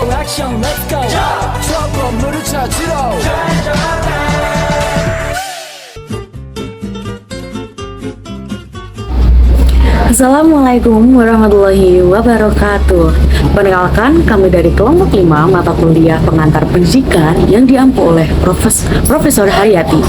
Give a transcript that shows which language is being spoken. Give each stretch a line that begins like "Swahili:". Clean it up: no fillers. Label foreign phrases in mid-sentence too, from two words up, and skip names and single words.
Korean: 액션
English: let's go
Korean: 저 건물을 찾으러
Arabic: السلام عليكم ورحمة الله وبركاته.
Indonesian: Perkenalkan, kami dari kelompok 5 mata kuliah pengantar pendidikan yang diampu oleh Profesor Haryati.